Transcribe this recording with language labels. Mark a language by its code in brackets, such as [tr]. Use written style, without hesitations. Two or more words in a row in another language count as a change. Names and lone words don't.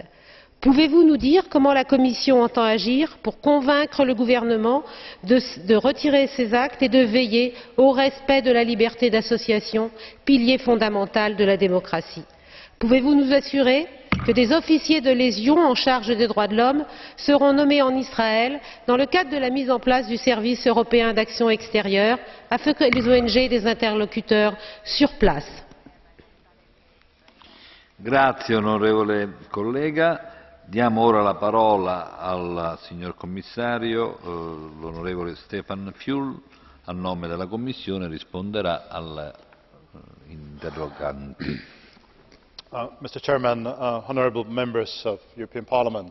[fr] Pouvez-vous nous dire comment la Commission entend agir pour convaincre le gouvernement de retirer ces actes et de veiller au respect de la liberté d'association, pilier fondamental de la démocratie? Pouvez-vous nous assurer que des officiers de liaison en charge des droits de l'homme seront nommés en Israël dans le cadre de la mise en place du service européen d'action extérieure afin que les ONG aient des interlocuteurs sur place? [it] Grazie onorevole collega. Diamo ora la parola al signor commissario, l'onorevole Stefan Füle, a nome della Commissione risponderà agli interroganti. [en] Mr. Chairman, honourable members of European Parliament,